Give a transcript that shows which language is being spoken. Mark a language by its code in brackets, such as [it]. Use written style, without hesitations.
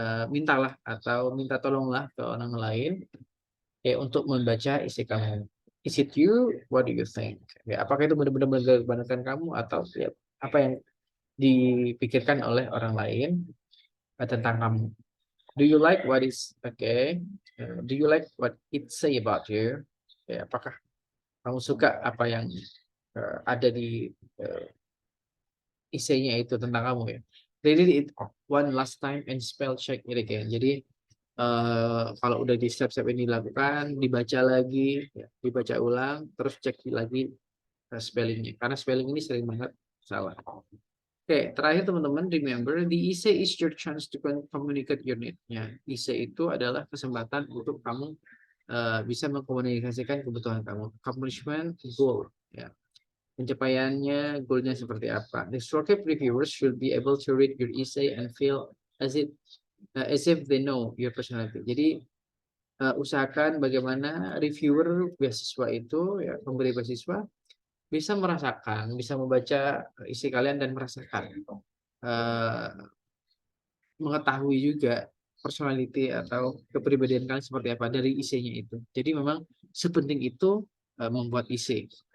[id] Mintalah atau minta tolonglah ke orang lain ya untuk membaca isi kamu. [en] Is it you? What do you think? [id] Ya, apakah itu benar-benar menggambarkan kamu atau ya, apa yang dipikirkan oleh orang lain tentang kamu? [en] Do you like what is okay? Do you like what it say about you? [id] Ya, apakah kamu suka apa yang ada di isinya itu tentang kamu ya? [en] Read it one last time and spell check it again. [id] Jadi kalau udah di step-step ini dilakukan, dibaca lagi, ya, dibaca ulang, terus cek lagi spellingnya. Karena spelling ini sering banget salah. Oke, terakhir teman-teman, [en] remember, the essay is your chance to communicate your need. [id] Ya, essay itu adalah kesempatan untuk kamu bisa mengkomunikasikan kebutuhan kamu. Accomplishment, goal. Ya. Pencapaiannya, goalnya seperti apa. [en] The structured reviewers should be able to read your essay and feel as if they know your personality. [id] Jadi usahakan bagaimana reviewer beasiswa itu, ya, pemberi beasiswa bisa merasakan, bisa membaca isi kalian dan merasakan, mengetahui juga personality atau kepribadian kalian seperti apa dari isinya itu. Jadi memang sepenting itu membuat isi.